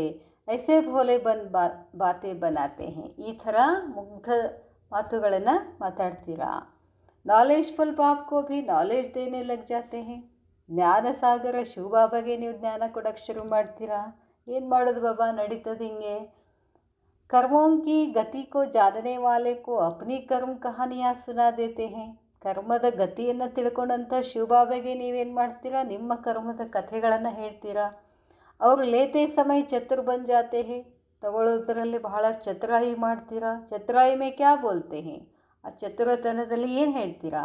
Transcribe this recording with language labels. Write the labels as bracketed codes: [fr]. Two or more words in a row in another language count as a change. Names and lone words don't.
[hi] ऐसे भोले बातें बनाते हैं, [kn] ಈ ಥರ ಮುಗ್ಧ ಮಾತುಗಳನ್ನು ಮಾತಾಡ್ತೀರಾ. [hi] नॉलेजफुल बाप को भी नॉलेज देने लग जाते हैं, [kn] ಜ್ಞಾನ ಸಾಗರ ಶಿವಬಾಬಾಗೆ ನೀವು ಜ್ಞಾನ ಕೊಡೋಕ್ಕೆ ಶುರು ಮಾಡ್ತೀರಾ. ಏನು ಮಾಡೋದು ಬಾಬಾ, ನಡೀತದೆ ಹಿಂಗೆ. [hi] कर्मों की गति को जानने वाले को अपनी कर्म कहानियाँ सुना देते हैं. [kn] ಕರ್ಮದ ಗತಿಯನ್ನು ತಿಳ್ಕೊಂಡಂಥ ಶಿವಬಾಬಾಗೆ ನೀವೇನು ಮಾಡ್ತೀರಾ, ನಿಮ್ಮ ಕರ್ಮದ ಕಥೆಗಳನ್ನು ಹೇಳ್ತೀರಾ. ಅವರು [hi] लेते समय चतुर बन जाते हैं, [kn] ತಗೊಳ್ಳೋದ್ರಲ್ಲಿ ಬಹಳ ಚತುರಾಯಿ ಮಾಡ್ತೀರಾ. [hi] चतुराई में क्या बोलते हैं, [kn] ಆ ಚತುರತನದಲ್ಲಿ ಏನು ಹೇಳ್ತೀರಾ.